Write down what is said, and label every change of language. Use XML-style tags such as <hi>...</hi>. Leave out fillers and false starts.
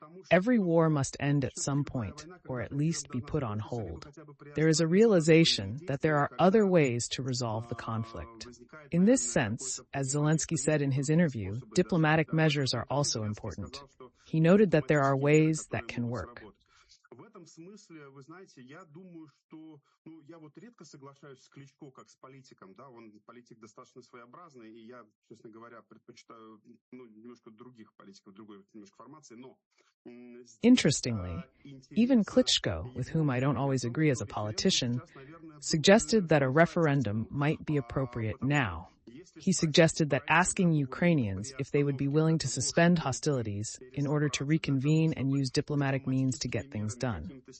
<en>Every war must end at some point, or at least be put on hold. There is a realization that there are other ways to resolve the conflict. In this sense, as Zelensky said in his interview, diplomatic measures are also important. He noted that there are ways that can work.</en> <ru>В этом смысле, вы знаете, я думаю, что, я вот редко соглашаюсь с Кличко как с политиком, да, он политик достаточно своеобразный, и я, честно говоря, предпочитаю, немножко других политиков, другой немножко формации, но...</ru> <en>Interestingly, even Klitschko, with whom I don't always agree as a politician, suggested that a referendum might be appropriate now. He suggested that asking Ukrainians if they would be willing to suspend hostilities in order to reconvene and use diplomatic means to get things done.</en>